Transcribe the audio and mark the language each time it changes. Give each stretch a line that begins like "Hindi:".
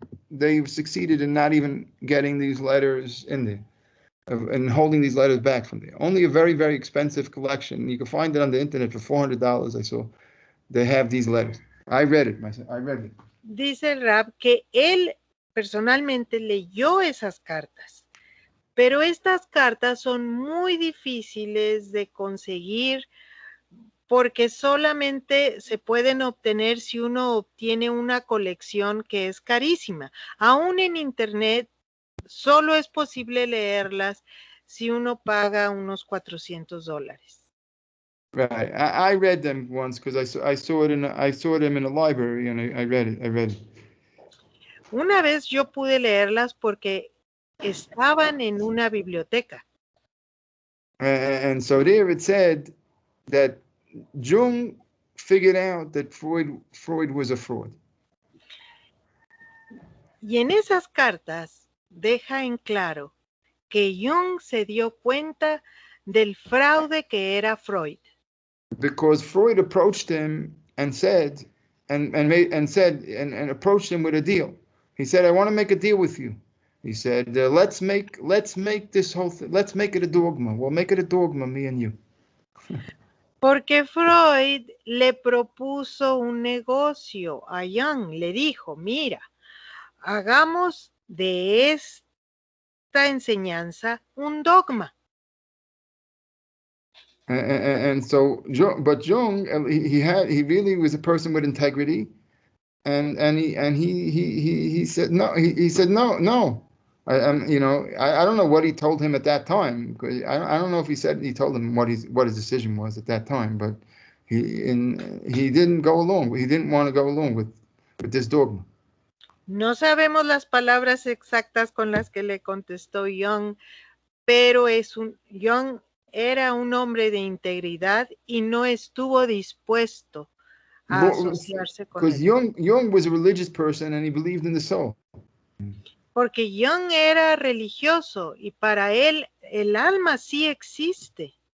English: They've succeeded in not even getting these letters in there and holding these letters back from there. Only a very, very expensive collection. You can find it on the internet for $400. I saw they have these letters. I read it myself. I read it.
Spanish: Dice el Rab que él personalmente leyó esas cartas, pero estas cartas son muy difíciles de conseguir porque solamente se pueden obtener si uno obtiene una colección que es carísima. Aún en internet solo es posible leerlas si uno paga unos $400.
English: Right. I read them once because I saw them in a library and I read it. I read it.
Spanish: Una vez yo pude leerlas porque estaban en una biblioteca.
English: And so there it said that Jung figured out that Freud was a fraud.
Spanish: Y en esas cartas deja en claro que Jung se dio cuenta del fraude que era Freud.
English: Because Freud approached him and said, and approached him with a deal. He said, "I want to make a deal with you." He said, "Let's make this whole thing. Let's make it a dogma. We'll make it a dogma, me and you."
Spanish: Porque Freud le propuso un negocio a Jung. Le dijo, mira, hagamos de esta enseñanza un dogma.
English: And so, but Jung, he really was a person with integrity, and he said no. He said no. I don't know what he told him at that time. Because I don't know if he told him what his decision was at that time. But he didn't go along. He didn't want to go along with this dogma.
Spanish: No sabemos las palabras exactas con las que le contestó Jung, pero Jung era un hombre de integridad y no estuvo dispuesto a asociarse con él.
English: Because Jung was a religious person and he believed in the soul.
Spanish: Porque Jung era religioso y para él el alma sí existe.